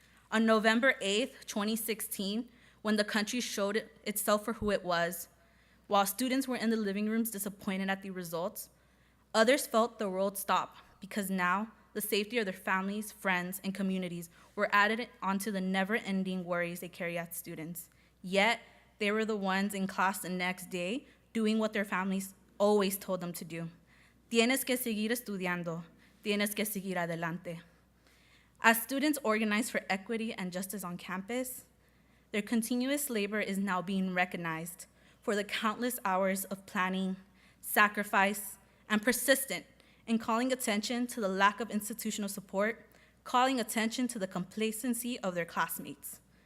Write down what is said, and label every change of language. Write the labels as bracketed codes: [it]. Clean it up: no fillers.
[en] On November 8th, 2016, when the country showed itself for who it was, while students were in the living rooms disappointed at the results, others felt the world stop because now the safety of their families, friends, and communities were added onto the never-ending worries they carry as students. Yet, they were the ones in class the next day doing what their families always told them to do. [es] Tienes que seguir estudiando. Tienes que seguir adelante. [en] As students organize for equity and justice on campus, their continuous labor is now being recognized for the countless hours of planning, sacrifice, and persistence in calling attention to the lack of institutional support, calling attention to the complacency of their classmates.